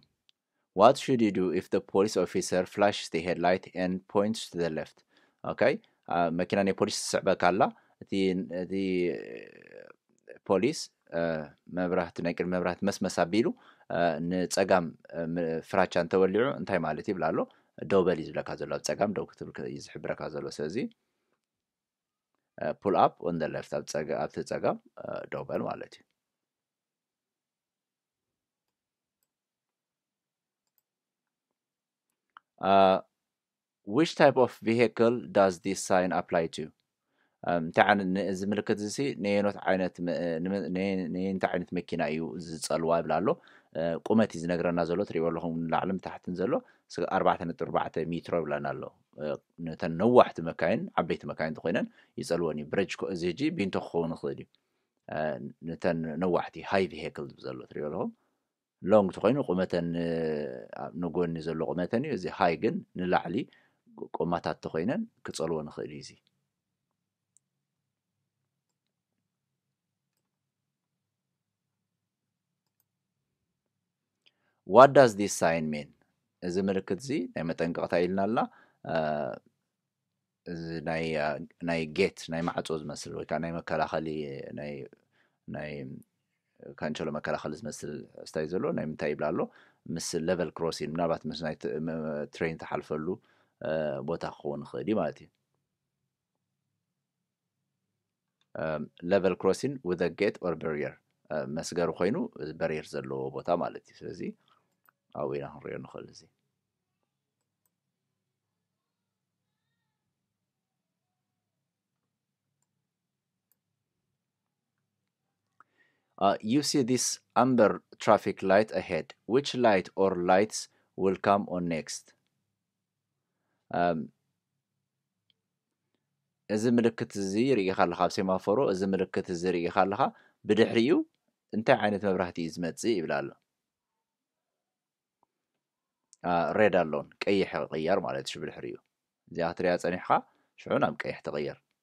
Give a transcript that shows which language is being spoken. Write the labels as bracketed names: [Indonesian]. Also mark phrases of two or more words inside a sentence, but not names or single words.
[English] What should you do if the police officer flashes the headlight and points to the left? [Tigrinya] Okay. መኪና ናይ ፖሊስ ትስዕበካ ኣላ እቲ ፖሊስ መብራህቲ ናይ ቅድሚ መብራህቲ መስመስ ኣቢሉ ንጸጋም ፍራቻ እንተወሊዑ እንታይ ማለት ይብላ ኣሎ ደው በል እዩ ዝብለካ ዘሎ ኣብ ጸጋም ደው ክትብል እዩ ዝሕብረካ ዘሎ ስለዚ [English] pull up on the left [Tigrinya] ኣብ ፀጋም ደው በል ማለት እዩ [English] which type of vehicle does this sign apply to [Tigrinya] እንታዓን እዚ ምልክት እዚ ነየኖት ዓይነት ነየንታ ዓይነት መኪና እዩ ዝጸልዋ ይብላ ኣሎ ቁመት እዩ ዝነግረና ዘሎ ትሪእዎ ኣለኹም ላዕልን ታሕትን ዘሎ 4.4 ሜትሮ ይብለና ኣሎ ነተን ነዋሕቲ መካይን ዓበይቲ መካይን ኮይነን ይጸልወን እዩ ብረጅ እዚ ሕጂ ቢንቶ ክኸውን ይኽእል እዩ ነተን ነዋሕቲ [English] high vehicle [Tigrinya] ዘሎ ትሪእዎ ኣለኹም ሎንግ ትኮይኑ ቁመተን ንጎኒ ዘሎ ቁመተን እዩ እዚ ሃይ ግን ንላዕሊ ቁመታት ተኮይነን ክጸልዎ ንኽእል እዩ እዚ [English] What does this sign mean? [Tigrinya] እዚ ምልክት እዚ ናይ መጠንቀቕታ ኢልና ኣላ እዚ ናይ ጌት ናይ ማዕጾ ዝመስል ወይ ከዓ ናይ መከላኸሊ ናይ ካንቸሎ መከላኸሊ ዝመስል ስታይ ዘሎ ናይ ምንታይ ይብላ ኣሎ ምስ [English] level crossing [Tigrinya] ምናልባት ምስ ናይ ትሬን ተሓልፈሉ ቦታ ክኸውን ይኽእል እዩ ማለት እዩ [English] level crossing with a gate or barrier [Tigrinya] መስገሩ ኮይኑ ባሪየር ዘለዎ ቦታ ማለት እዩ ስለዚ أو إلى هنريو نخلصي. [English] You see this amber traffic light ahead. Which light or lights will come on next? [Tigrinya] እዚ ምልክት እዚ ርኢኻ ኣለኻ ኣብ ሴማፎሮ እዚ ምልክት እዚ ርኢኻ ኣለኻ ብድሕሪኡ እንታይ ዓይነት መብራህቲ እዩ ዝመጽእ ይብላ ኣሎ ሬድ ኣለውን ቀይሕ ይቕየር ማለት እዩ ብድሕሪኡ እዚኣ ክትሪኣ ጸኒሕኻ ሽዑ ናብ ቀይሕ ትቕየር